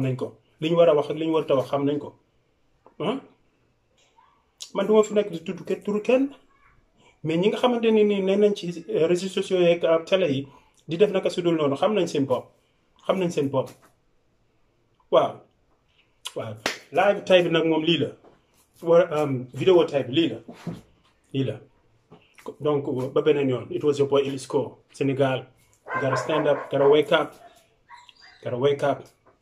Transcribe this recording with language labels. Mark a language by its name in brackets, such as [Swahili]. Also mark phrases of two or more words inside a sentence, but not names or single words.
[Wolof] nañ ko li ñu war a wax ak li ñu war a wax xam nañ ko ah man duma fi nekk di tudd turu kenn mais ñi nga xamante ne nii nee nañ ci [French] réseaux sociaux [Wolof] yeeg télé yi di def naka su dul noonu xam nañ seen bopp waaw live tay bi nag moom lii la vidéo tay bi lii la donc ba beneen yoon [English] it was your boy Elisco Sénégal gotta stand up gotta wake up